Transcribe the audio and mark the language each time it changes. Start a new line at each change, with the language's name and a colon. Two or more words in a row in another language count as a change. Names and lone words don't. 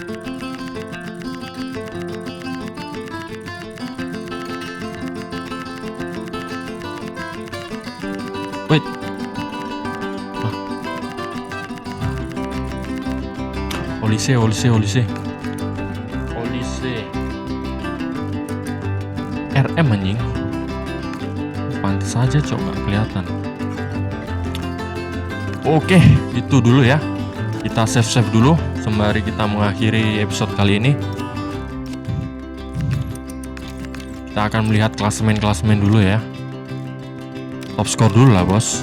English: Wait.
Indonesian: Olise. RM anjing. Pantes aja cok, gak kelihatan. Oke, itu dulu ya. Kita save dulu sembari kita mengakhiri episode kali ini. Kita akan melihat klasemen dulu ya. Top skor dulu lah bos.